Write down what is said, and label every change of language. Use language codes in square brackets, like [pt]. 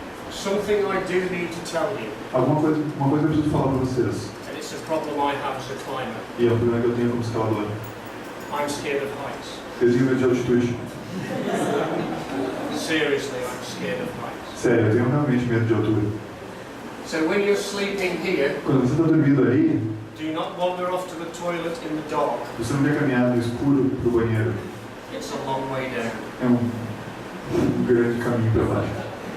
[en] Something I do need to tell you, [pt] Uma coisa que eu preciso falar para vocês, [en] and it's a problem I have as a climber. [pt] e é o problema que eu tenho como escalador. [en] I'm scared of heights. [pt] Eu tenho medo de altitude. [en] Seriously, I'm scared of heights. [pt] Sério, eu tenho realmente medo de altura. [en] So when you're sleeping here, [pt] Quando você está dormindo aí, [en] do not wander off to the toilet in the dark. [pt] você não quer caminhar no escuro para o banheiro. [en] It's a long way down. [pt] É um grande caminho para baixo.